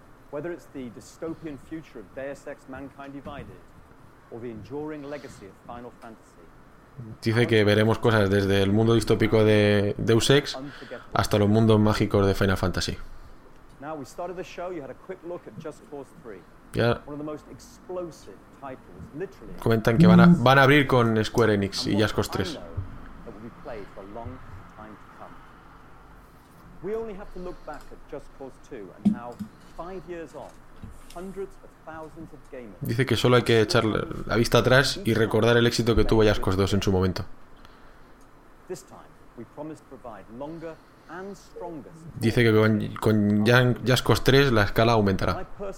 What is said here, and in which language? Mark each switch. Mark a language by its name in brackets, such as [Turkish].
[English] Whether it's the dystopian future of Deus Ex Mankind Divided or the enduring legacy of Final Fantasy. [Spanish] Dice que veremos cosas desde el mundo distópico de Deus Ex hasta los mundos mágicos de Final Fantasy. [English] Now we started the show, you had a quick look at Just Cause 3. Ya. One of the most explosive titles, literally. [Spanish] Comentan que van a abrir con Square Enix y Just Cause 3. [English] That will be played for a long time to come. We only have to look back at Just Cause 2 and how 5 years on, hundreds of thousands of gamers. [Spanish] Dice que solo hay que echar la vista atrás y recordar el éxito que tuvo Just Cause 2 en su momento. [English] This time, we promised to provide longer. [Spanish] Dice que con Just Cause 3 la escala aumentará.